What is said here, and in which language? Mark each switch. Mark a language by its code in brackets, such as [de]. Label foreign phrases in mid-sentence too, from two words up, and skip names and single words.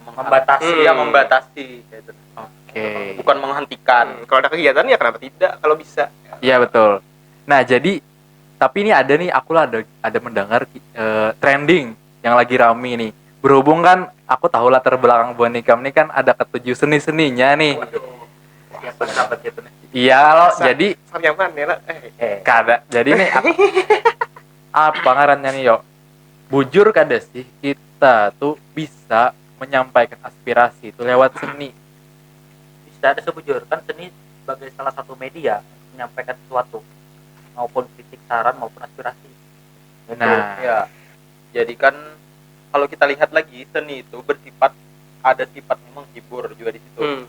[id] Membatasi. Ya, membatasi kayak gitu. Oke. Bukan menghentikan. Kalau ada kegiatan ya kenapa tidak kalau bisa. Iya betul. Nah jadi tapi ini ada nih aku lah ada mendengar trending yang lagi rame nih. Berhubung kan aku tahu latar belakang Bonikam nih kan ada ketujuh seninya nih. Siapa sahabat itu nih? Iya loh. Jadi nyaman ya lah. [bjn] kada. Jadi nih apa ngarannya nih yo? Bujur kada sih kita tuh bisa menyampaikan aspirasi itu lewat seni. [id] Bisa ada sebujur kan seni sebagai salah satu media menyampaikan sesuatu maupun kritik, saran maupun aspirasi. Nah, ya. Jadi kan kalau kita lihat lagi seni itu bersifat ada sifatnya menghibur juga di situ.